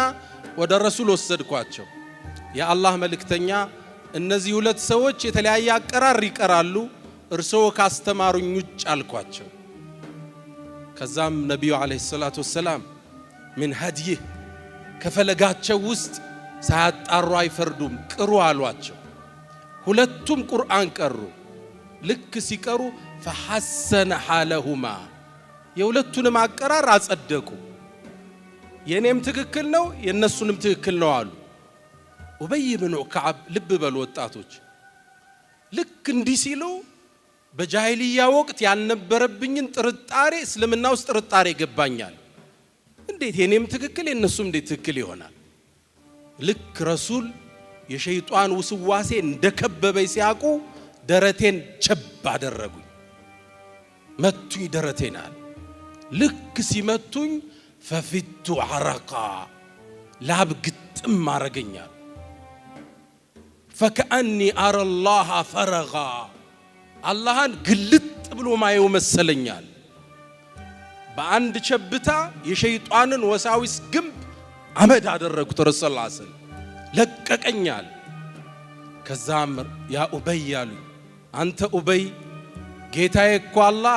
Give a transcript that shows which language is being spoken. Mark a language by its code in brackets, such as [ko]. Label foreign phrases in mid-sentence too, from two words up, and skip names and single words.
[am] ወደ ረሱል ወሰድኳቸው። የአላህ መልእክተኛ እነዚህ ሁለት ሰዎች የተለያየ አቀራር ይቀራሉ እርሶ ካስተማሩኝ ውጭ አልኳቸው። ከዛም ነብዩ [ar] عليه الصلاة والسلام [am] ምን ሀዲህ ከፈለጋቸው ውስጥ ሳያጣሩ አይፈርዱም ቅሩ አሏቸው። ሁለቱም ቁርአን ቀሩ። ልክ ሲቀሩ [ar] فحسن حالهما [am] የሁለቱንም አቀራር አጸደቁ። የኔም ትክክል ነው የነሱንም ትክክል ነው አሉ። ኡበይ ኢብኑ ከዓብ ልብ በሉ ወጣቶች፣ ልክ እንዲህ ሲሉ በጃሂልያ ወቅት ያልነበረብኝን ጥርጣሬ እስልምና ውስጥ ጥርጣሬ ገባኛል። እንዴት የኔም ትክክል የነሱም እንዴት ትክክል ይሆናል? ልክ ረሱል የሸይጣን ውስዋሴ እንደከበበኝ ሲያቁ ደረቴን ቸብ አደረጉኝ። መቱኝ ደረቴናል። ልክ ሲመቱኝ ፈፊቱ አረቃ ላብ ግጥም አረገኛል። [ar] فكأني أرى الله فرغا [am] አላህን ግልጥ ብሎ ማየው መሰለኛል። በአንድ ቸብታ የሸይጣንን ወሳዊስ ግንብ አመድ አደረጉት። ረሱል [ar] صلى الله عليه وسلم [am] ለቀቀኛል። ከዛም [ar] يا أبي [am] ያሉ አንተ ኡበይ ጌታዬ እኮ አላህ